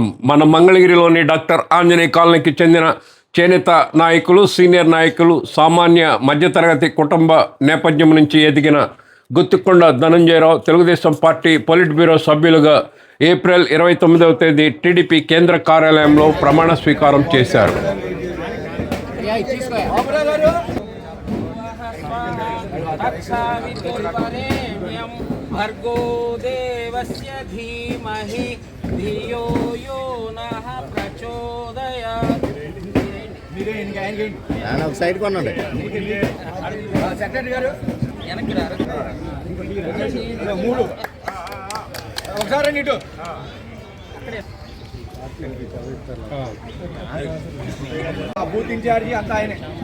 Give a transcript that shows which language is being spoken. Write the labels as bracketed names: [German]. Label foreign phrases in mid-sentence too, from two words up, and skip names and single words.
[Telugu] మన మంగళగిరిలోని డాక్టర్ ఆంజనేయ కాలనీకి చెందిన చేనేత నాయకులు, సీనియర్ నాయకులు, సామాన్య మధ్యతరగతి కుటుంబ నేపథ్యం నుంచి ఎదిగిన గుత్తికొండ ధనంజయరావు తెలుగుదేశం పార్టీ పొలిట్ బ్యూరో సభ్యులుగా ఏప్రిల్ 29వ తేదీ టీడీపీ కేంద్ర కార్యాలయంలో ప్రమాణ స్వీకారం చేశారు. [Sanskrit] भर्गो देवस्य धीमहि धियो यो नः प्रचोदयात्. [Telugu] ఒక సైడ్ కొనండి. సెక్రటరీ గారు వెనక్కి రారు. మూడు ఒకసారి ఇటు బూత్ ఇన్ఛార్జి అంతా ఆయనే.